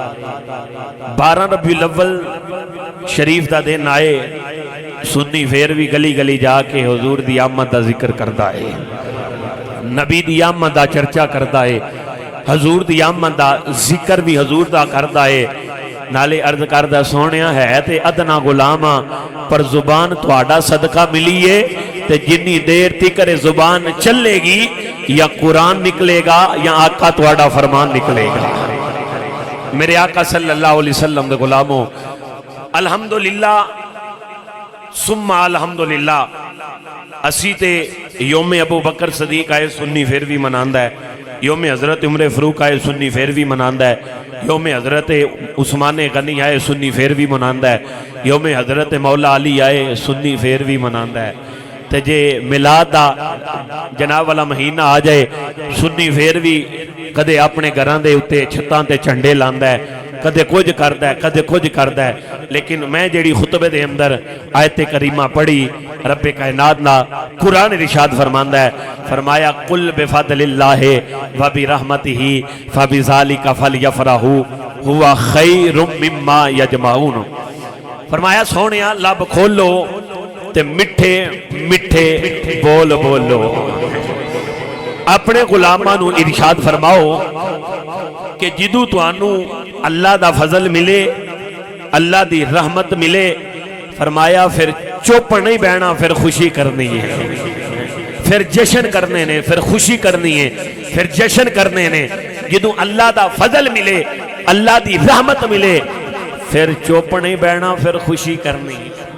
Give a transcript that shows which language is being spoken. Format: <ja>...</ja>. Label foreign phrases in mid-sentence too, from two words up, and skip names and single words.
<pa>12 ربیع الاول شریف دا دن آئے سنی پھر بھی گلی گلی جا کے حضور دی آمد دا ذکر کردہ ہے نبی دی آمد دا چرچا کردہ ہے حضور دی آمد دا ذکر بھی حضور دا کردہ ہے نالے عرض کردہ سونیا ہے تے ادنا غلامہ پر زبان تواڈا صدقہ ملیے تے جنی دیر تکر زبان چلے گی یا قرآن نکلے گا یا آقا تواڈا فرمان نکلے گا میرے آقا</pa> <ar>صلی اللہ علیہ وسلم</ar> <pa>دے غلاموں الحمدللہ</pa> <ar>ثم الحمدللہ</ar> <pa>اسی تے یوم ابو بکر صدیق آئے سنی پھر بھی مناندہ ہے یوم حضرت عمر فروق آئے سنی پھر بھی مناندہ ہے یوم حضرت عثمان غنی آئے سنی پھر بھی مناندہ ہے یوم حضرت مولا علی آئے سنی پھر بھی مناندہ ہے تے جے میلاد دا جناب والا مہینہ آ جائے سنی پھر بھی کدے اپنے گھراں دے اتے چھتاں تے جھنڈے لاندا ہے کدے کچھ کردا ہے کدے کچھ کردا ہے لیکن میں جیڑی خطبے دے اندر آیت کریمہ پڑھی رب کائنات نا قرآن ارشاد فرماندا ہے فرمایا</pa> <ar>قل بفضل اللہ و برحمتہ فبذالک فلیفرحوا هو خیر مما یجمعون</ar> <pa>فرمایا سونیا لب کھولو تے مٹھے مٹھے بول بولو اپنے غلاماں نو ارشاد فرماؤ کہ جدو توانو اللہ دا فضل ملے اللہ دی رحمت ملے فرمایا پھر چپ نہیں بہنا پھر خوشی کرنی ہے پھر جشن کرنے نے پھر خوشی کرنی ہے پھر جشن کرنے نے جدو اللہ دا فضل ملے اللہ دی رحمت ملے پھر چپ نہیں بہنا پھر خوشی کرنی ہے</pa>